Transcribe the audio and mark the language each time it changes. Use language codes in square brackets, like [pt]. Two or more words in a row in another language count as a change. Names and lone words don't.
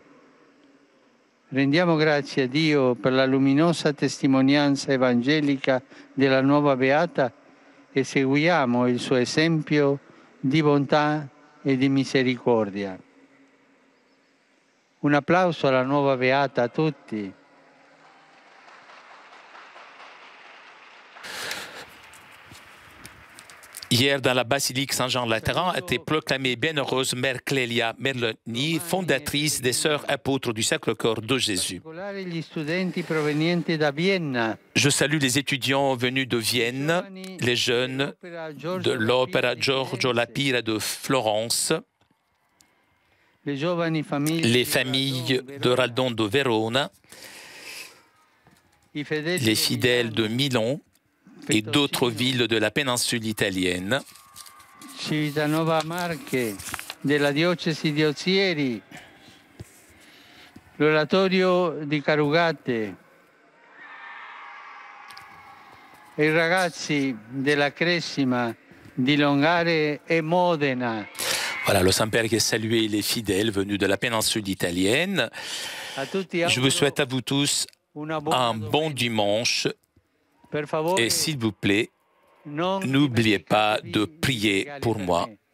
[it] Rendiamo grazie a Dio per la luminosa testimonianza evangelica della nuova Beata e seguiamo il suo esempio di bontà e di misericordia. Un applauso alla nuova Beata a tutti. [fr] Hier, dans la basilique Saint-Jean-Latéran, a été proclamée bienheureuse Mère Clélia Merloni, fondatrice des Sœurs apôtres du Sacre-Cœur de Jésus. Je salue les étudiants venus de Vienne, les jeunes de l'Opera Giorgio Lapira de Florence, les familles de Raldon de Verona, les fidèles de Milan et d'autres villes de la péninsule italienne. [it] Civitanova Marche, della diocesi di Ozieri, l'oratorio di Carugate, e i ragazzi della Cresima, di Longare et Modena. [fr] Voilà, le Saint-Père qui a salué les fidèles venus de la péninsule italienne. Je vous souhaite à vous tous un bon dimanche. Et s'il vous plaît, n'oubliez pas de prier pour moi.